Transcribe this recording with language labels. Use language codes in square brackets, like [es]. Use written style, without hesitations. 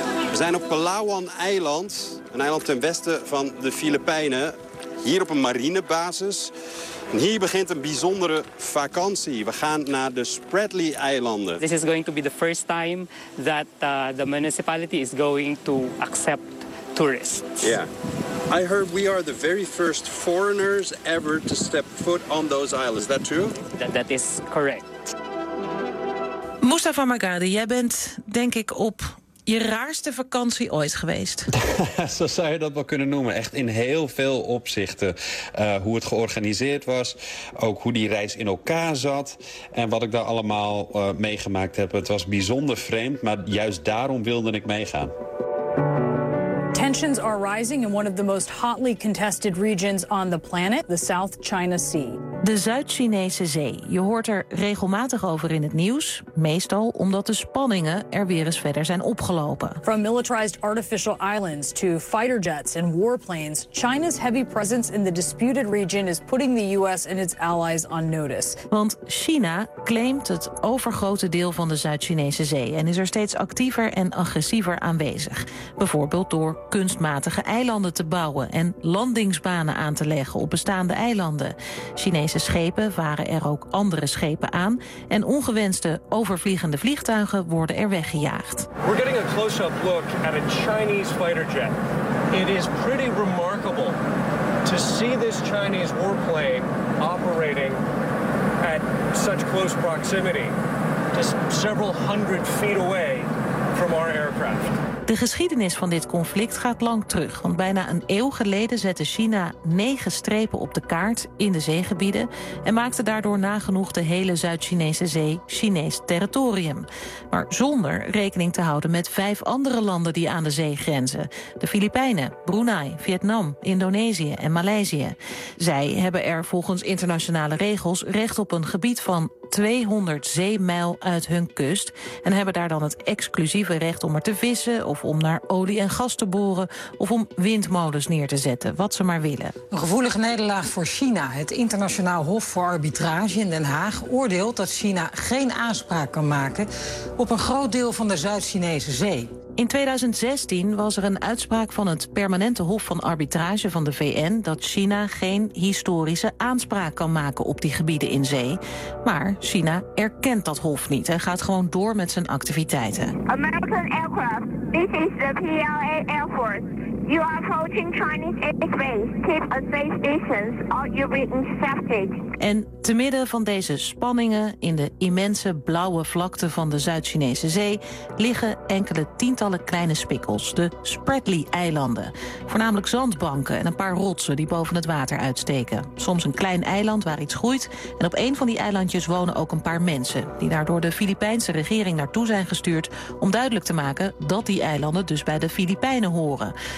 [nl] We zijn op Palawan-eiland, een eiland ten westen van de Filipijnen. Hier op een marinebasis. En hier begint een bijzondere vakantie. We gaan naar de Spratly-eilanden. [en] This is going to be the first time that the municipality is going to accept tourists. Yeah. I heard we are the very first foreigners ever to step foot on those islands. Is that true? That is correct. [nl] Mustafa Margadi, jij bent denk ik op je raarste vakantie ooit geweest. Zo zou je dat wel kunnen noemen. Echt in heel veel opzichten. Hoe het georganiseerd was. Ook hoe die reis in elkaar zat. En wat ik daar allemaal meegemaakt heb. Het was bijzonder vreemd. Maar juist daarom wilde ik meegaan. [en] Tensions are rising in one of the most hotly contested regions on the planet, the South China Sea. [nl] De Zuid-Chinese Zee. Je hoort er regelmatig over in het nieuws, meestal omdat de spanningen er weer eens verder zijn opgelopen. [en] From militarized artificial islands to fighter jets and warplanes, China's heavy presence in the disputed region is putting the US and its allies on notice. [nl] Want China claimt het overgrote deel van de Zuid-Chinese Zee en is er steeds actiever en agressiever aanwezig. Bijvoorbeeld door kunstmatige eilanden te bouwen en landingsbanen aan te leggen op bestaande eilanden. Chinese schepen varen er ook andere schepen aan en ongewenste overvliegende vliegtuigen worden er weggejaagd. [en] We're getting a close-up look at a Chinese fighter jet. It is pretty remarkable to see this Chinese warplane operating at such close proximity, just several hundred feet away from our aircraft. [nl] De geschiedenis van dit conflict gaat lang terug, want bijna een eeuw geleden zette China 9 strepen op de kaart in de zeegebieden en maakte daardoor nagenoeg de hele Zuid-Chinese Zee Chinees territorium. Maar zonder rekening te houden met 5 andere landen die aan de zee grenzen. De Filipijnen, Brunei, Vietnam, Indonesië en Maleisië. Zij hebben er volgens internationale regels recht op een gebied van 200 zeemijl uit hun kust en hebben daar dan het exclusieve recht om er te vissen of om naar olie en gas te boren of om windmolens neer te zetten, wat ze maar willen. Een gevoelige nederlaag voor China. Het Internationaal Hof voor Arbitrage in Den Haag oordeelt dat China geen aanspraak kan maken op een groot deel van de Zuid-Chinese Zee. In 2016 was er een uitspraak van het Permanente Hof van Arbitrage van de VN dat China geen historische aanspraak kan maken op die gebieden in zee. Maar China erkent dat hof niet en gaat gewoon door met zijn activiteiten. [en] American aircraft, this is the PLA Air Force. You are approaching Chinese airspace. Keep a safe distance or you'll be intercepted. [nl] En te midden van deze spanningen in de immense blauwe vlakte van de Zuid-Chinese Zee liggen enkele tientallen kleine spikkels, de Spratly-eilanden. Voornamelijk zandbanken en een paar rotsen die boven het water uitsteken. Soms een klein eiland waar iets groeit en op een van die eilandjes wonen ook een paar mensen die daardoor de Filipijnse regering naartoe zijn gestuurd om duidelijk te maken dat die eilanden dus bij de Filipijnen horen.